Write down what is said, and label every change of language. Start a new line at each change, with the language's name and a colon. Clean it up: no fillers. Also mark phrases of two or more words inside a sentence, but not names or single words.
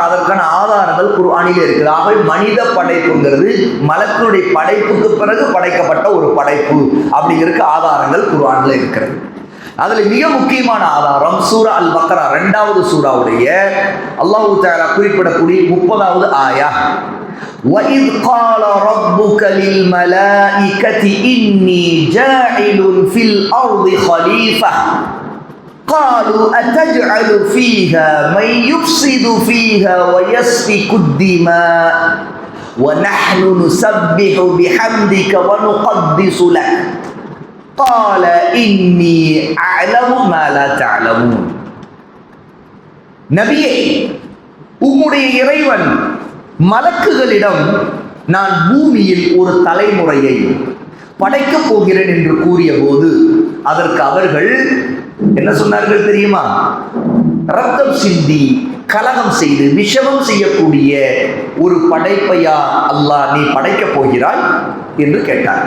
Tamil: அதற்கான ஆதாரங்கள் குர்ஆனிலே இருக்கிறது. ஆகவே மனித படைப்புங்கிறது மலக்குடைய படைப்புக்கு பிறகு படைக்கப்பட்ட ஒரு படைப்பு அப்படிங்கிறதுக்கு ஆதாரங்கள் குர்ஆன்ல இருக்கிறது. அதுல மிக முக்கியமான ஆதாரம் சூரா அல் பக்ரா 2வது சூராவுடைய
Arabic: الله تعالى
Tamil: குறிப்பிடக்கூடிய 30வது ஆயா.
Arabic: وَإِذْ قَالَ رَبُّكَ لِلْمَلَائِكَةِ إِنِّي جَاعِلٌ فِي الْأَرْضِ خَلِيفَةً قالوا أتجعل فيها من يفسد فيها ويسفك الدماء ونحن نسبح بحمدك ونقدس لك قال إني أعلم ما لا تعلمون.
Tamil: நபியே, உம்முடைய இறைவன் மலக்குகளிடம் நான் பூமியில் ஒரு தலைமுறையை படைக்கப் போகிறேன் என்று கூறிய போது அதற்கு அவர்கள் என்ன சொன்னார்கள் தெரியுமா? ரத்தம் சிந்தி கலகம் செய்து விஷமம் செய்யக்கூடிய ஒரு படைப்பையா அல்லாஹ் நீ படைக்கப் போகிறாய் என்று கேட்டார்கள்.